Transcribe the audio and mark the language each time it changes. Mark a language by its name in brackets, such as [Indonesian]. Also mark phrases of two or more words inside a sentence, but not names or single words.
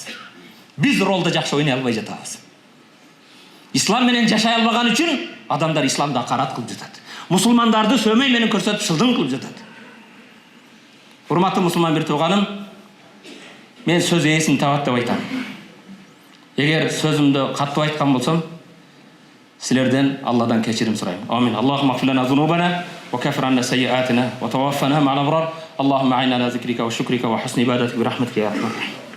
[Kyrgyz] Биз ролду жакшы ойной албай жатабыз. Ислам менен жашай албаган үчүн адамдар исламды акарат кылып жатат. Мусулмандарды сөмөй менен көрсөтүп шылдың кылып жатат. Урматтуу мусулман бир тууганым, мен сөз ээсин табат деп айтам. Эгер сөзүмдү каттуу айткан болсом, силерден Алладан кечирим сурайм. [Arabic] آمين. اللهم اغفر لنا ذنوبنا وكفر عنا سيئاتنا وتوفنا مع الأبرار. اللهم أعنا على ذكرك وشكرك وحسن عبادتك برحمتك يا أرحم الراحمين.